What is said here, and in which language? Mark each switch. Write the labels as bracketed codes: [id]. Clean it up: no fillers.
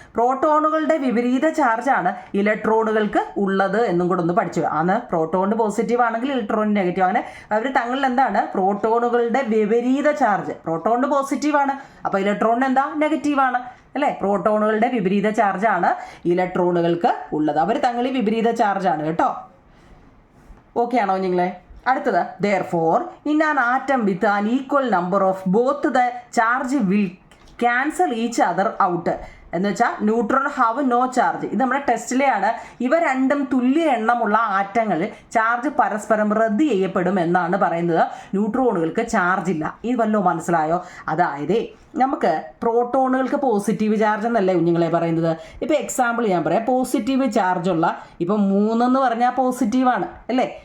[ml] പ്രോട്ടോണുകളുടെ വിപരീത ചാർജാണ് ഇലക്ട്രോണുകൾക്ക് ഉള്ളത് എന്നും കൂടെ ഒന്ന് പഠിച്ചു. ആണ് പ്രോട്ടോണിന് പോസിറ്റീവ് ആണെങ്കിൽ ഇലക്ട്രോണിന് നെഗറ്റീവ്. അങ്ങനെ അവർ എന്താണ്? പ്രോട്ടോണുകളുടെ വിപരീത ചാർജ്. പ്രോട്ടോണിന് പോസിറ്റീവാണ്, അപ്പോൾ ഇലക്ട്രോണിന് എന്താ? നെഗറ്റീവാണ് അല്ലേ. പ്രോട്ടോണുകളുടെ വിപരീത ചാർജാണ് ഇലക്ട്രോണുകൾക്ക് ഉള്ളത്. അവർ തങ്ങളിൽ വിപരീത ചാർജാണ് കേട്ടോ. ഓക്കെ ആണോ നിങ്ങളെ? [en] അടുത്തത്, therefore in an atom with an equal number of both the charge will cancel each other out. [ml] എന്ന് വെച്ചാൽ [en] Neutron have no charge. [ml] ഇത് നമ്മുടെ ടെസ്റ്റിലെയാണ്. ഇവ രണ്ടും തുല്യ എണ്ണമുള്ള ആറ്റങ്ങൾ ചാർജ് പരസ്പരം റദ്ദ് ചെയ്യപ്പെടും എന്നാണ് പറയുന്നത്. ന്യൂട്രോണുകൾക്ക് ചാർജ് ഇല്ല. ഇത് വല്ലോ മനസ്സിലായോ? അതായത് നമുക്ക് പ്രോട്ടോണുകൾക്ക് പോസിറ്റീവ് ചാർജ് എന്നല്ലേ കുഞ്ഞുങ്ങളെ പറയുന്നത്. ഇപ്പോൾ എക്സാമ്പിൾ ഞാൻ പറയാം. പോസിറ്റീവ് ചാർജുള്ള ഇപ്പം 3 എന്ന് പറഞ്ഞാൽ പോസിറ്റീവാണ് അല്ലേ.